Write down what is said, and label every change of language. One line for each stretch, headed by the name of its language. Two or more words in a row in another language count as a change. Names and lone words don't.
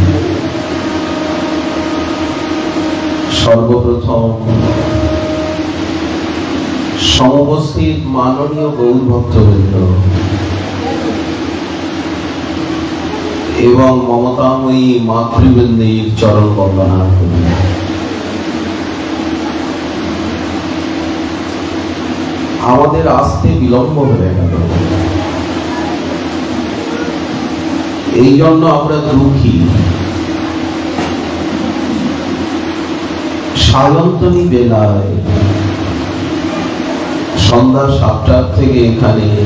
Bangla: সর্বপ্রথম সমবস্থিত মাননীয় গৌর ভক্তবৃন্দ এবং মমতাময়ী মাতৃবৃন্দের চরণ বন্দনা আমাদের আসতে বিলম্ব हয়ে গেল এই জন্য আমরা দুঃখী সায়ন্তনী বেলায় সন্ধ্যা 7টা থেকে এখানে